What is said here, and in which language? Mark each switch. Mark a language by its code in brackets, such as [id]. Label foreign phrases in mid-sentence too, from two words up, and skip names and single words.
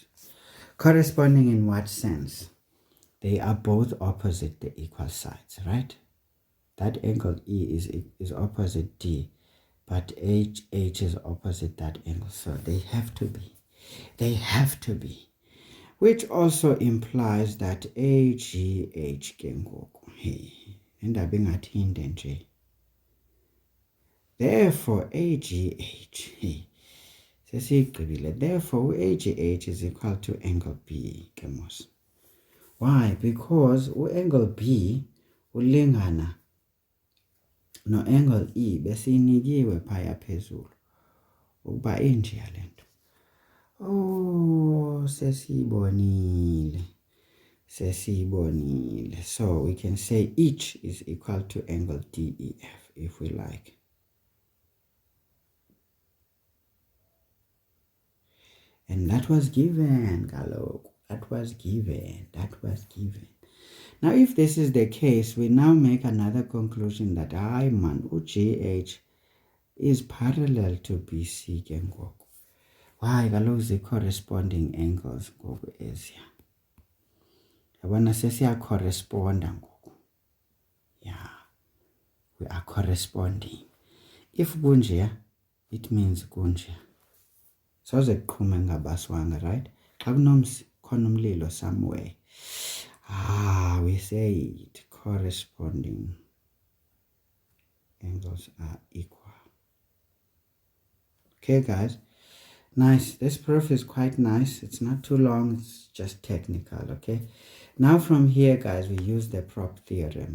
[en] Corresponding in what sense? They are both opposite the equal sides, right? That angle E is opposite D, but HH is opposite that angle, so they have to be. They have to be. Which also implies that AGH [xh] ke ngoku. Hey, indaba ingathinde nje. [en] Therefore, AGH, therefore, AGH is equal to angle B, kemos. Why? Because angle B [xh] ulingana no angle E besinikiwe phaya phezulu ukuba inje yalento. Oh, sesibonile. [en] So we can say each is equal to angle DEF if we like. And that was given, Gallo. That was given. Now, if this is the case, we now make another conclusion that GH is parallel to BC [xh] ke ngoku. Why? Kaloku [en] the corresponding angles [xh] ngoku eziya. Yabona sesiya-corresponda ngoku. [en] Yeah, we are corresponding. If kunje, it means kunje. [xh] Soze kuqhume ngabaswanga, right? Xa kunomsi khona umlilo somewhere. [en] We say it, corresponding angles are equal. Okay, guys. Nice. This proof is quite nice. It's not too long. It's just technical, okay? Now from here, guys, we use the prop theorem.